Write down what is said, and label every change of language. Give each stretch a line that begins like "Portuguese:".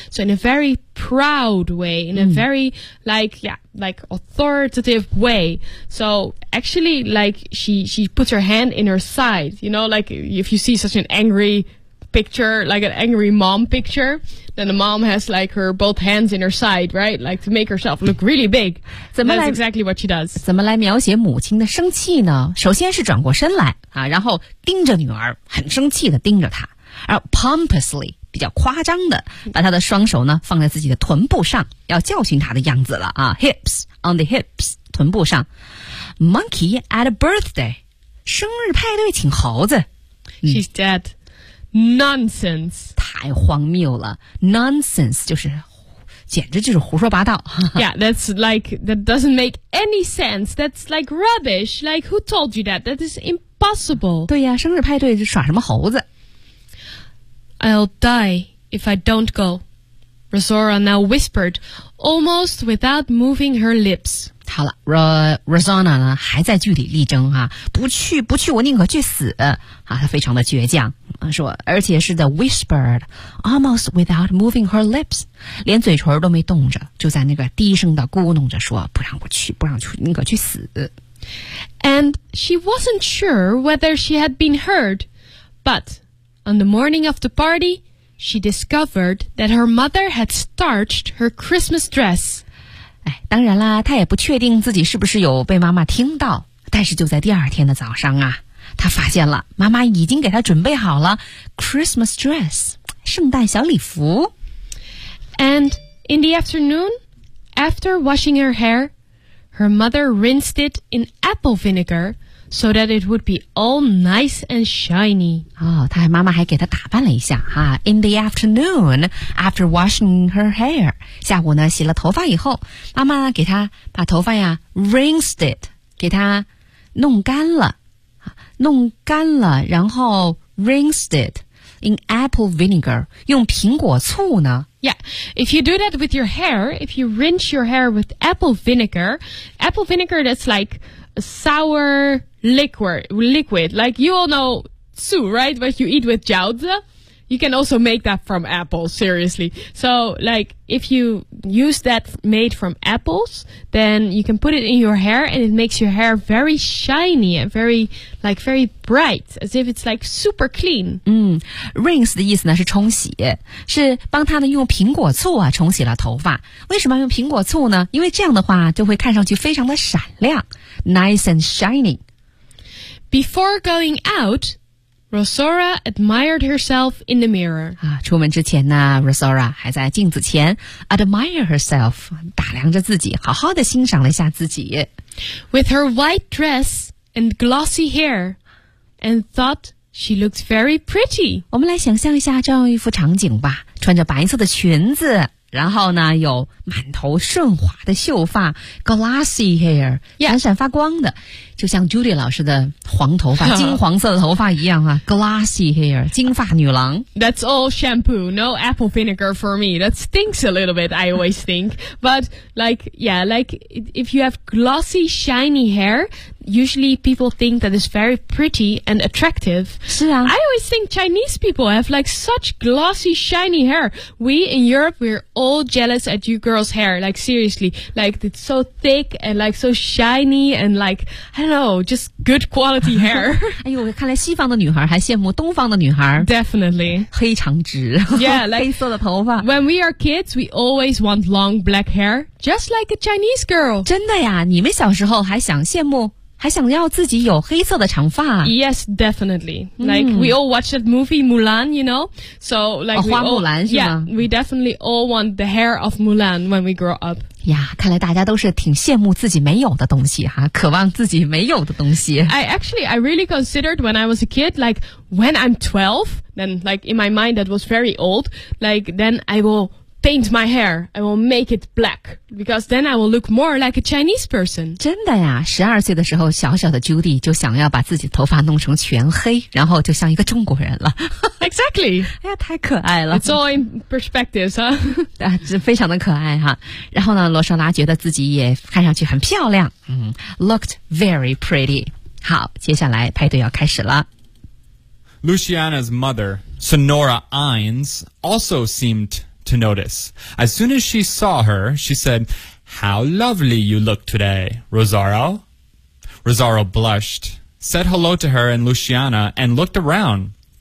English: So in a very proud way, in a very like authoritative way. So actually like she puts her hand in her side. You know, like if you see such an angry picture, like an angry mom picture. Then the mom has like her both hands in her side, right? Like to make herself look really big. That's exactly what she does.
Chinese: 怎么来描写母亲的生气呢？首先是转过身来啊，然后盯着女儿，很生气的盯着她。而 pompously 比较夸张的，把她的双手呢放在自己的臀部上，要教训她的样子了啊。
English: Hips on the hips,
Chinese: 臀部上。
English: Monkey at a birthday,
Chinese: 生日派对请猴子。
English: She's dead. Nonsense.
Chinese: 太荒谬了。 Nonsense 就是简直就是胡说八道。
English: Yeah, that's like, that doesn't make any sense. That's like rubbish. Like, who told you that? That is impossible.
Chinese: 对呀，生日派对耍什么猴子。
English: I'll die if I don't go. Rosora now whispered, almost without moving her lips.
Chinese: 好了 ，Rosanna 呢还在据理力争哈、啊，不去不去，我宁可去死啊！她非常的倔强，说，而且是
English: the whispered almost without moving her lips，
Chinese: 连嘴唇都没动着，就在那个低声的咕哝着说，不让我去，不让去，宁可去死。
English: And she wasn't sure whether she had been heard, but on the morning of the party, she discovered that her mother had starched her Christmas dress.
Chinese: 哎，当然啦，他也不确定自己是不是有被妈妈听到。但是就在第二天的早上啊，他发现了妈妈已经给他准备好了 Christmas dress， 圣诞小礼服。
English: And in the afternoon, after washing her hair, her mother rinsed it in apple vinegar so that it would be all nice and shiny.
Chinese: 哦，他妈妈还给他打扮了一下哈。
English: In the afternoon, after washing her hair.
Chinese: 下午呢洗了头发以后，妈妈给她把头发呀
English: rinsed it，
Chinese: 给她弄干了，弄干了，然后
English: rinsed it in apple vinegar，
Chinese: 用苹果醋呢。
English: Yeah, if you do that with your hair, if you rinse your hair with apple vinegar that's like a sour liquid, like you all know 醋, right? What you eat with 饺子。 You can also make that from apples, seriously. So, like, if you use that made from apples, then you can put it in your hair and it makes your hair very shiny and very, like, very bright, as if it's, like, super clean.
Chinese: Rinse 的意思呢是冲洗，是帮他呢用苹果醋啊冲洗了头发。为什么用苹果醋呢？因为这样的话就会看上去非常的闪亮，
English: nice and shiny. Before going out,Rosora admired herself in the mirror.
Chinese: 啊，出门之前呢 ，Rosora 还在镜子前
English: admire herself，
Chinese: 打量着自己，好好的欣赏了一下自己。
English: With her white dress and glossy hair, and thought she looked very pretty.
Chinese: 我们来想象一下这样一幅场景吧，穿着白色的裙子，然后呢，有满头顺滑的秀发 ，
English: glossy hair，
Chinese: 闪闪发光的，
English: yeah.
Chinese: 就像 Judy 老师的黄头发、金黄色的头发一样啊 ，
English: glossy hair，
Chinese: 金发女郎。
English: That's all shampoo, no apple vinegar for me. That stinks a little bit. I always think, but like, yeah, like if you have glossy, shiny hair, usually people think that is very pretty and attractive.
Chinese: 是啊
English: ，I always think Chinese people have like such glossy, shiny hair. We in Europe, we're all jealous at you girls' hair. Like seriously, like it's so thick and like so shiny and like. I don't know, just good quality hair.
Chinese: 哎呦，看来西方的女孩还羡慕东方的女孩。
English: Definitely.
Chinese: 黑长直。
English: Yeah, like,
Chinese: 黑色的头发。
English: When we are kids, we always want long black hair, just like a Chinese girl.
Chinese: 真的呀，你们小时候还想羡慕，还想要自己有黑色的长发。
English: Yes, definitely. Like, we all watch that movie Mulan, you know? So, like,
Chinese: 哦、花木兰是吗
English: ？Yeah, we definitely all want the hair of Mulan when we grow up.
Chinese: 呀，看来大家都是挺羡慕自己没有的东西哈，渴望自己没有的东西。
English: I really considered when I was a kid, like when I'm 12, then like in my mind that was very old, like then I will paint my hair, I will make it black, because then I will look more like a Chinese person.
Chinese: 真的呀，十二岁的时候，小小的 Judy 就想要把自己头发弄成全黑，然后就像一个中国人了。
English: Exactly.
Chinese: 哎呀，太可爱了。
English: It's all in perspectives, huh?
Chinese: 啊，这非常的可爱哈。然后呢，罗莎拉觉得自己也看上去很漂亮。
English: Looked very pretty.
Chinese: 好，接下来派对要开始了。
English: Luciana's mother, Sonora Ines, also seemed to notice. As soon as she saw her, she said, How lovely you look today, Rosaro. Rosaro blushed, said hello to her and Luciana, and looked around.